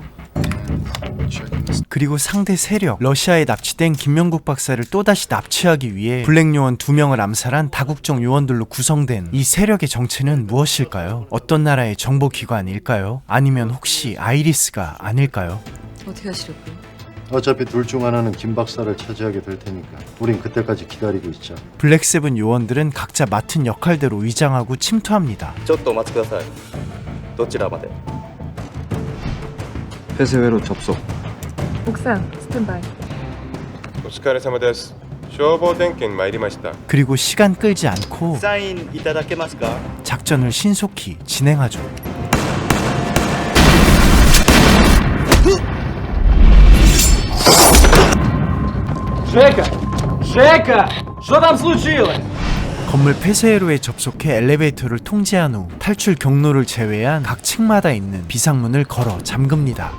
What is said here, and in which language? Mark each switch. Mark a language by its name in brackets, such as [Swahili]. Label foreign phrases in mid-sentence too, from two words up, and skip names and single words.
[Korean] 그리고 상대 세력 러시아에 납치된 김명국 박사를 또다시 납치하기 위해 블랙 요원 2명을 암살한 다국적 요원들로 구성된 이 세력의 정체는 무엇일까요? 어떤 나라의 정보기관일까요? 아니면 혹시 아이리스가 아닐까요? 어떻게 하시려고요? 어차피 둘 중 하나는 김 박사를 차지하게 될 테니까 우린 그때까지 기다리고 있자. 블랙세븐 요원들은 각자 맡은 역할대로 위장하고 침투합니다. [Japanese] ちょっとお待ちください。どちらまで？ [Korean] 폐쇄회로 접속. [Japanese] 奥さんスタンバイ。お疲れ様です。消防点検参りました。 [Korean] 그리고 시간 끌지 않고 [Japanese] サインいただけますか？ [Korean] 작전을 신속히 진행하죠. 건물 폐쇄회로에 접속해 엘리베이터를 통제한 후 탈출 경로를 제외한 각 층마다 있는 비상문을 걸어 잠급니다.